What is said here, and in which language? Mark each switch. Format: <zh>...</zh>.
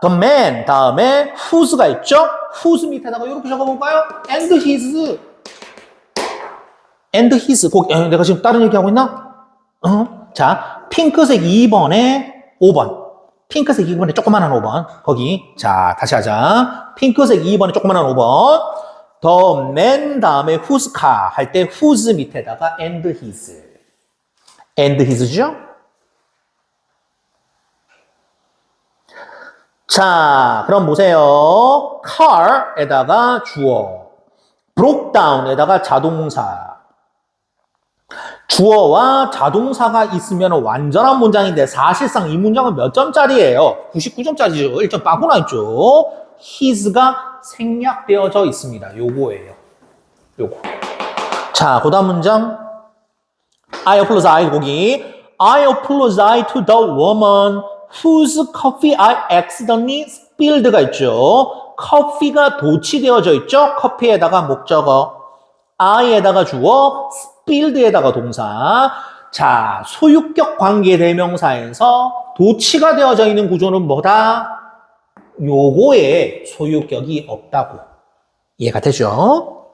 <ko>The man 다음에 whose가 있죠? whose 밑에다가 이렇게 적어볼까요?</ko> <en>and his. and his.</en> <ko>내가 지금 다른 얘기하고 있나? 자, 핑크색 2번에 5번. 핑크색 2번에 조그만한 5번. 거기. 자, 다시 하자. 핑크색 2번에 조그만한 5번. the man 다음에 whose car 할 때 whose 밑에다가 and his.</ko> <en>and his죠?</en> <ko>자, 그럼 보세요. car에다가 주어, broke down에다가 자동사. 주어와 자동사가 있으면 완전한 문장인데 사실상 이 문장은 몇 점짜리예요? 99점짜리죠. 1점 빠꾸 나 있죠. his가 생략되어져 있습니다. 요거예요. 요거. 자, 그 다음 문장.</ko> <en>I apologize, 거기. I apologize to the woman whose coffee I accidentally spilled가 있죠.</en> <ko>커피가 도치되어져 있죠. 커피에다가 목적어. I에다가 주어, spilled에다가 동사. 자, 소유격 관계대명사에서 도치가 되어져 있는 구조는 뭐다? 요거에 소유격이 없다고. 이해가 되죠?</ko>